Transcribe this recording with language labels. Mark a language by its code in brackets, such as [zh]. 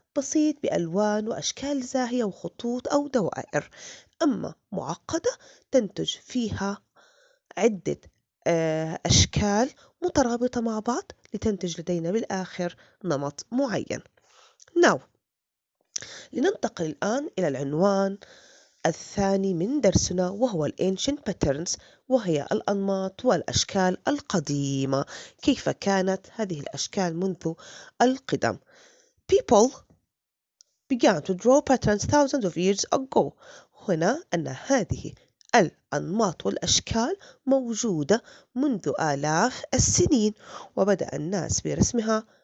[ar] بسيط بألوان وأشكال زاهية وخطوط أو دوائر، أما معقدة تنتج فيها عدة أشكال مترابطة مع بعض لتنتج لدينا بالآخر نمط معين. Now, لننتقل الآن إلى العنوان الثاني من درسنا، وهو Ancient Patterns، وهي الأنماط والأشكال القديمة. كيف كانت هذه الأشكال منذ القدم؟ [en] People began to draw patterns thousands of years ago. [ar] هنا أن هذه الأنماط والأشكال موجودة منذ آلاف السنين، وبدأ الناس برسمها